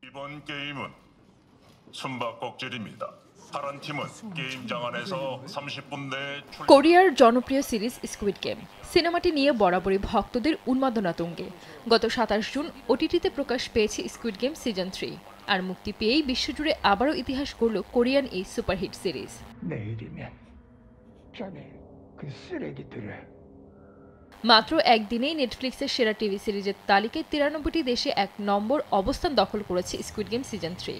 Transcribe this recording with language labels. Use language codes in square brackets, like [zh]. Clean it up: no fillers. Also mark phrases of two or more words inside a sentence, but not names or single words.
[ko] 이번 게임은 숨바꼭질입니다. 파란 팀은 게임장 안에서 30분 내에 [bn] কোরিয়ার জনপ্রিয় সিরিজ স্কুইড গেম সিনেমাটি নিয়ে বরাবরই ভক্তদের উন্মাদনা তুঙ্গে। গত 27 জুন ওটিটিতে প্রকাশ পেয়েছে স্কুইড গেম সিজন 3, আর মুক্তি পেয়েই বিশ্বজুড়ে আবারও ইতিহাস গড়ল কোরিয়ান এই [en] superhit series. [bn] মাত্র একদিনেই নেটফ্লিক্সের সেরা [en] TV series [bn] তালিকায় 93টি দেশে 1 নম্বর অবস্থান দখল করেছে স্কুইড গেম সিজন 3।